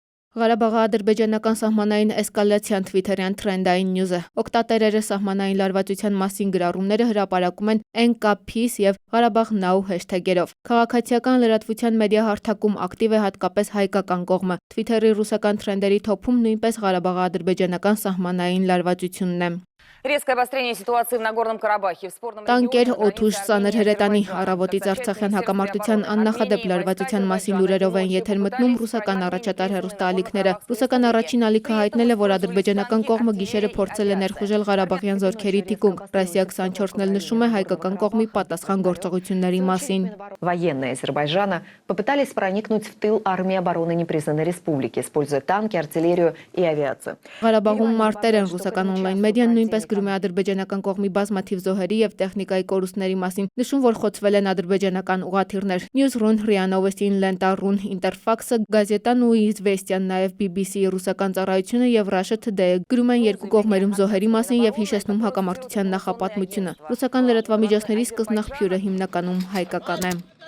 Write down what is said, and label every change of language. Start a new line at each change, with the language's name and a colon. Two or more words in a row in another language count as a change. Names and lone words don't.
Armenian: Ղարաբաղի ադրբեջանական սահմանային էսկալացիան թվիթերյան թրենդային նյուզ է։ Օգտատերերը սահմանային լարվածության մասին գրառումները հրապարակում են NKPeace և Ղարաբաղ Now հեշթեգերով։ Քաղաքացիական լրատվության մեդիա հարթակում ակտիվ է հատկապես հայկական կողմը։ Թվիթերի ռուսական թրենդերի թոփում նույնպես Ղարաբաղի ադրբեջանական սահմանային լարվածությունն է։
Russian: Резкое обострение ситуации в Нагорном Карабахе в спорном
Armenian: Տանկեր, օդուժ, ծանր հրետանի, առավոտից արցախյան հակամարտության աննախադեպ լարվածության մասին լուրերով են եթեր մտնում ռուսական առաջատար հեռուստաալիքները։ Ռուսական առաջին ալիքը հայտնել է, որ ադրբեջանական կողմը գիշերը փորձել է ներխուժել ղարաբաղյան զորքերի թիկունք։ Ռասիա 24-ն էլ նշում է հայկական կողմի պատասխան գործողությունների մասին։
Russian: Военные Азербайджана попытались проникнуть в тыл армии обороны непризнанной республики, используя танки, артиллерию и авиацию.
Armenian: Ղարաբաղում մարտեր են ռուսական օնլայն մեդիան նույնպես գրում է ադրբեջանական կողմի բազմաթիվ զոհերի և տեխնիկայի կորուստների մասին, նշում, որ խոցվել են ադրբեջանական ուղղաթիռներ։ News.ru-ն, RIA Novosti-ն, Lenta.ru-ն, Interfax-ը, Գազետան ու Izvestian, նաև BBC-ի ռուսական ծառայությունը և Russia Today-ը գրում են երկու կողմերում զոհերի մասին և հիշեցնում հակամարտության նախապատմությունը։ Ռուսական լրատվամիջոցների սկզբնաղբյուրը հիմնականում հայկական է։